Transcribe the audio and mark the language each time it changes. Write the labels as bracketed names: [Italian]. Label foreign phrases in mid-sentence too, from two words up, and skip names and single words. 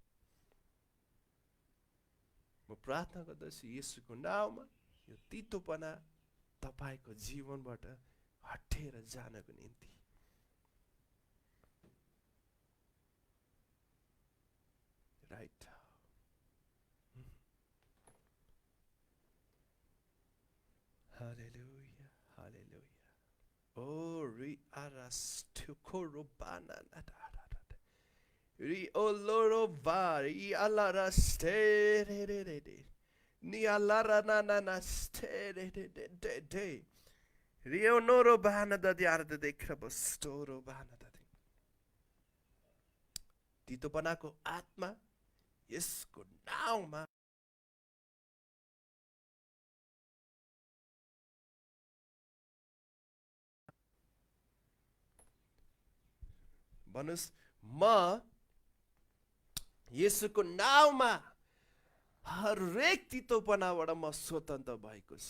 [Nepali] म प्रार्थना गर्दछु येशूको नाममा यो तितोपना तपाईँको जीवनबाट हटेर जानको निम्ति। राइट। Hallelujah, hallelujah. Oh, re aras to korobana nadadad. Re oloro vari alara ste de de de de. Ni alara na na na ste de de de de de. Re onoro bana da di arda de krabostoro bana da de. तितोपनाको आत्मा यसको नाउँमा भन्नुस्, म येशूको नाउँमा हरेक तितोपनाबाट म स्वतन्त्र भएको छु।